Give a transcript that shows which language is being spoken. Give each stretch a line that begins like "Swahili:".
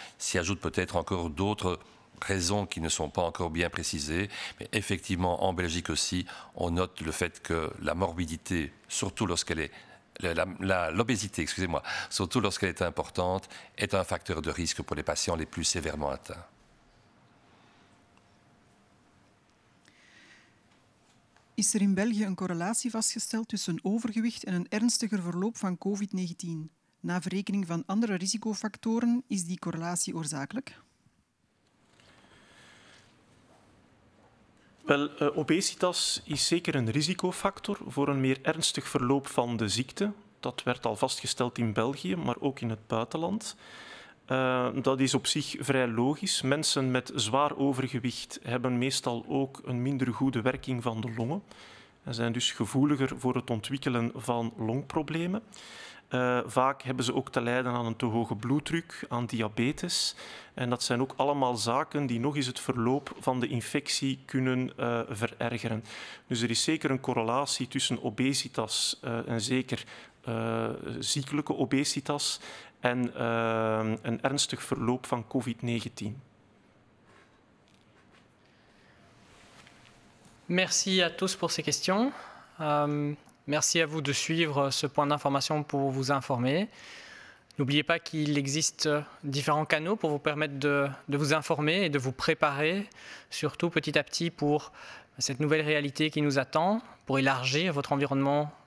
French: S'y ajoutent peut-être encore d'autres raisons qui ne sont pas encore bien précisées, mais effectivement en Belgique aussi, on note le fait que la morbidité, surtout lorsqu'elle est l'obésité, excusez-moi, surtout lorsqu'elle est importante, est un facteur de risque pour les patients les plus sévèrement atteints.
Dutch: Is er in België een correlatie vastgesteld tussen overgewicht en een ernstiger verloop van COVID-19? Na verrekening van andere risicofactoren is die correlatie oorzakelijk? Wel, obesitas is zeker een risicofactor voor een meer ernstig verloop van de ziekte. Dat werd al vastgesteld in België, maar ook in het buitenland. Dat is op zich vrij logisch. Mensen met zwaar overgewicht hebben meestal ook een minder goede werking van de longen en zijn dus gevoeliger voor het ontwikkelen van longproblemen. Vaak hebben ze ook te lijden aan een te hoge bloeddruk, aan diabetes. En dat zijn ook allemaal zaken die nog eens het verloop van de infectie kunnen verergeren. Dus er is zeker een correlatie tussen obesitas en zeker ziekelijke obesitas en een ernstig verloop van COVID-19.
French: Merci à tous pour ces questions. Merci à vous de suivre ce point d'information pour vous informer. N'oubliez pas qu'il existe différents canaux pour vous permettre de vous informer et de vous préparer, surtout petit à petit pour cette nouvelle réalité qui nous attend, pour élargir votre environnement